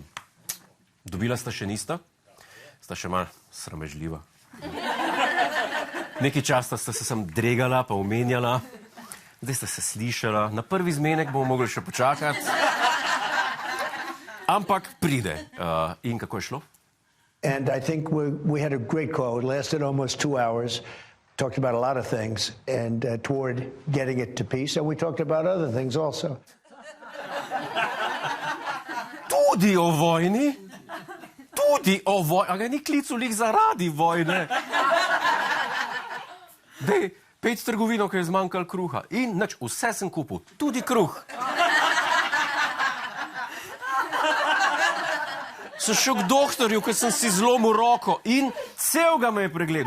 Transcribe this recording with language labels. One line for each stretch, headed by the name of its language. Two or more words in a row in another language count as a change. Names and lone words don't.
Slovenian: Dobila sta še nista? Sta še malo sramežljiva. Nekaj časa sta se sem dregala, pa omenjala. Zdaj sta se slišala. Na prvi zmenek bomo mogli še počakati. Ampak pride. In kako je šlo?
English: And I think we had a great call. It lasted almost 2 hours. Talked about a lot of things and toward getting it to peace. And we talked about other things also.
Slovenian: Tudi o vojni? Tudi o vojni? A ga ni klical lih zaradi vojne? Dej, pejt v trgovino, ker je zmanjkal kruha. In nič, vse sem kupil. Tudi kruh. Sem šel k doktorju, ker sem si zlomil roko in celega me je pregledal.